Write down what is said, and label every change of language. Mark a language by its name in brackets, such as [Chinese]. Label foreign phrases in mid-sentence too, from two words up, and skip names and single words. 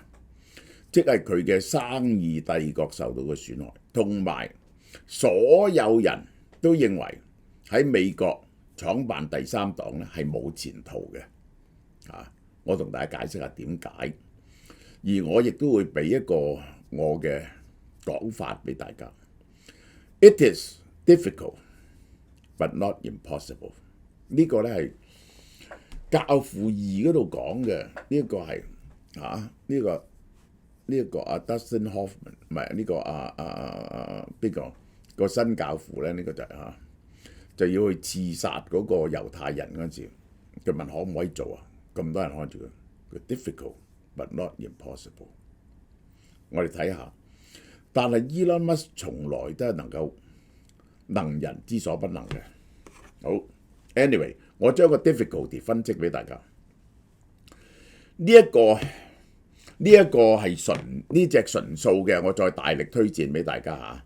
[Cantonese] 即係佢嘅生意帝國受到嘅損害，同埋所有人都認為喺美國創辦第三黨咧係冇前途嘅。我同大家解釋下點解，而我亦都會俾一個我嘅講法俾大家。 [English] It is difficult, but not impossible。 [Cantonese] 呢個咧係教父二嗰度講嘅，呢一個係呢一個 Dustin Hoffman 唔係呢個邊個新教父咧？呢個就係就要去刺殺嗰個猶太人嗰陣時，佢問可唔可以做啊？咁多人看住佢 ， [English] difficult but not impossible。 [Cantonese] 我哋睇下，但係 Elon Musk 從來都係能人之所不能嘅。好 ，anyway， 我將個 difficulty 分析俾大家。呢一個係呢隻純素嘅，我再大力推薦俾大家嚇。